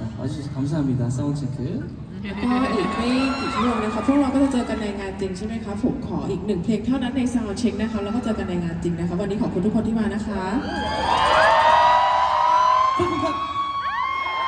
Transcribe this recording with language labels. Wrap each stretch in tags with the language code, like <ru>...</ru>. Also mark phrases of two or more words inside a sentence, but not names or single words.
<ko>와주셔서 감사합니다. 사운드체크.</ko> <th>แล้วก็อีกไม่กี่ชั่วโมงนะคะพวกเราก็จะเจอกันในงานจริงใช่ไหมคะผมขออีกหนึ่งเพลงเท่านั้นในซาวด์เช็คนะคะแล้วก็เจอกันในงานจริงนะคะวันนี้ขอบคุณทุกคนที่มานะคะ</th> <ko>컷!</ko>